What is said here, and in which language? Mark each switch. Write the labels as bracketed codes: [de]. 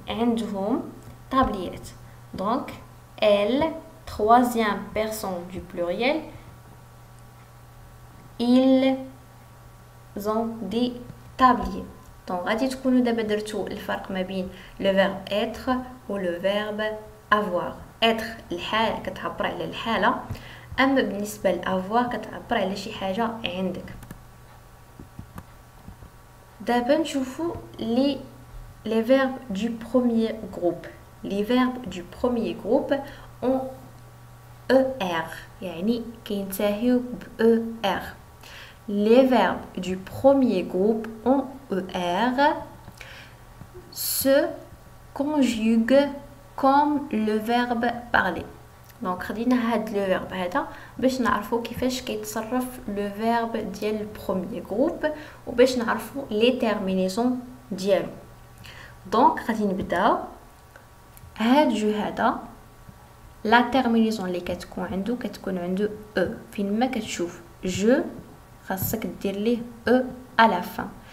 [ar] عندهم tabliers. [fr] Donc, elles, troisième personne du pluriel. Ils ont des tabliers. [ar] Donc, غادي تكونوا دابا درتو الفرق ما بين [fr] le verbe être [ar] و [fr] le verbe avoir. [ar] être الحال كتعبر على الحالة، أما بالنسبة لأvoir كتعبر على شي حاجة عندك. دابا نشوفو [fr] les verbes du premier groupe. Les verbes du premier groupe ont ER [ar] يعني كينتهيو ب ER. [fr] Les verbes du premier groupe ont ER se conjuguent comme le verbe parler. [ar] Donc خدينا هاد لو فيرب هذا باش نعرفوا كيفاش كيتصرف لو فيرب ديال البروميير جروب وباش نعرفوا لي تيرمينيزون ديالو. دونك غادي نبداو هاد جو هذا لا تيرمينيزون اللي كتكون عنده او فين ما كتشوف جو خاصك دير ليه او على لا فان.